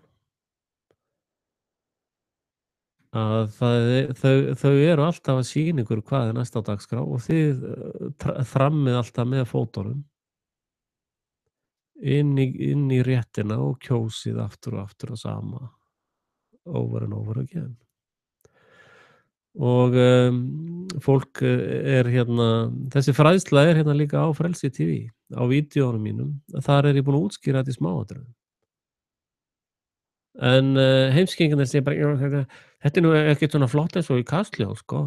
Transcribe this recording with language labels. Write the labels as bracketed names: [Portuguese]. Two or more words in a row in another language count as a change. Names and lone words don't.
[Icelandic] Að þau eru alltaf að sýna ykkur hvað er næst á dagskrá og þið þrammið alltaf með fótunum inn í réttina og kjósið aftur og aftur og sama [English] over and over again. [Icelandic] Og fólk er þessi fræðsla er líka á Frelsi TV, á vídeónum mínum. Þar er ég búinn að útskýra þetta í smáatriðum. En heimskingarnir segja bara, þetta er nú ekkert svona flott eins og í Kastljós, sko.